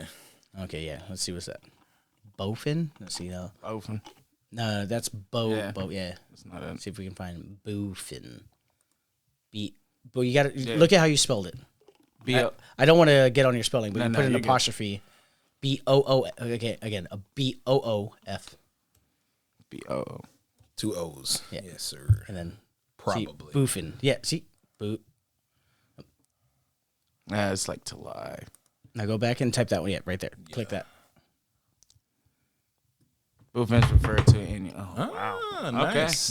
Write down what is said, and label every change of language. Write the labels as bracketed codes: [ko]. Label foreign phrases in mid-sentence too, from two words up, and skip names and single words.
[en] Okay, yeah. Let's see what's that. Bofin? Let's see now. Bofin. No, that's yeah. That's not it. Let's see if we can find boofin. But you gotta look at how you spelled it. I don't want to get on your spelling, but you put an apostrophe. B-O-O. Okay, again, a B-O-O-F. B-O-O. 2 O's. Yeah. Yes, sir. And then probably boofin. Yeah, see? Boot. It's like to lie. Now go back and type that one. Yeah, right there. Yeah. Click that. Boofin is referred to in. Oh, wow. Nice.